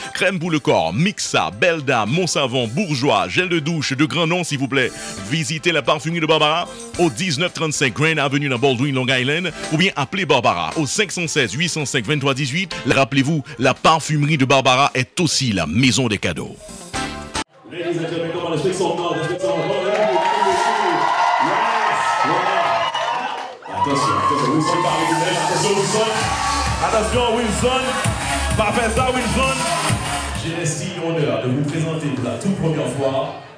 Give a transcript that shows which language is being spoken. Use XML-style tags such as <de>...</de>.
<fr>Crème pour le corps, Mixa, Belda, Monsavon, Bourgeois, gel de douche de grand nom s'il vous plaît. Visitez la parfumerie de Barbara au 1935 Grand Avenue dans Baldwin, Long Island ou bien appelez Barbara au 516 805 23 18. Rappelez-vous, la parfumerie de Barbara est aussi la maison des cadeaux.</fr> <en>Ladies and gentlemen, come on, let's make some noise, let's make some noise.</en> <fr>Attention, Wilson parle du même, attention Wilson. Attention Wilson, pas faire ça Wilson. J'ai l'estime et l'honneur de vous présenter pour la toute première fois.</fr>